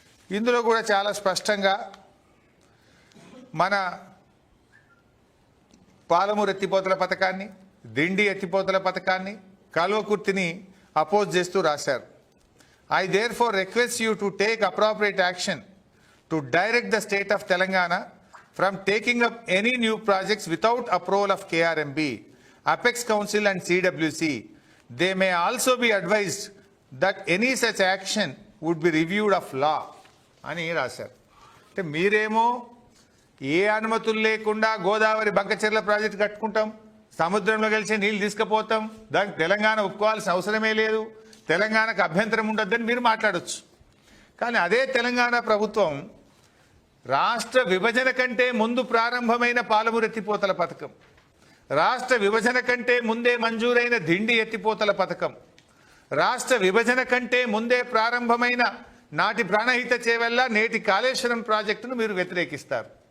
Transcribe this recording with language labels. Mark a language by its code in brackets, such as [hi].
[te] ఇందులో కూడా చాలా స్పష్టంగా మన పాలమూరు ఎత్తిపోతల పథకాన్ని, దిండి ఎత్తిపోతల పథకాన్ని, కల్వకుర్తిని అపోజ్ చేస్తూ రాశారు. [en] I therefore request you to take appropriate action to direct the state of Telangana from taking up any new projects without approval of KRMB, Apex Council and CWC. They may also be advised that any such action would be reviewed of law [te] అని రాశారు. అంటే మీరేమో ఏ అనుమతులు లేకుండా Godavari Bankacherla project కట్టుకుంటాం, సముద్రంలో కలిసి నీళ్ళు తీసుకుపోతాం, దానికి తెలంగాణ ఒప్పుకోవాల్సిన అవసరమే లేదు, తెలంగాణకు అభ్యంతరం ఉండొద్దని మీరు మాట్లాడొచ్చు. కానీ అదే తెలంగాణ ప్రభుత్వం రాష్ట్ర విభజన కంటే ముందు ప్రారంభమైన పాలమూరు ఎత్తిపోతల పథకం, రాష్ట్ర విభజన కంటే ముందే మంజూరైన దిండి ఎత్తిపోతల పథకం, రాష్ట్ర విభజన కంటే ముందే ప్రారంభమైన నాటి ప్రాణహిత చేవెళ్ళ నేటి కాళేశ్వరం ప్రాజెక్టును మీరు వ్యతిరేకిస్తారు.